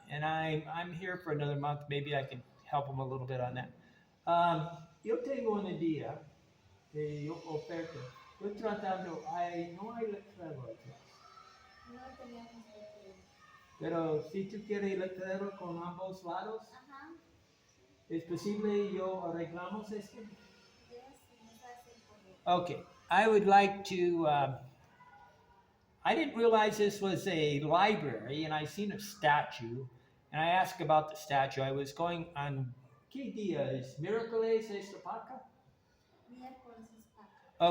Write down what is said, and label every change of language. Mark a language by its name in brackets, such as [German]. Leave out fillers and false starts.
[English] And I'm here for another month. Maybe I can help them a little bit on that. [Spanish] Yo tengo una idea que yo oferto. Estoy tratando, no hay letrero atrás. No tenemos letrero. Pero si tú quieres letrero con ambos lados, Ajá. ¿es posible yo arreglamos esto? [English] Yes, [Spanish] nos hace correo. [English] Okay, I would like to, I didn't realize this was a library, and I seen a statue, and I asked about the statue. I was going on, [Spanish] ¿qué día es? ¿Miércoles es la Paca? Miércoles es Paca.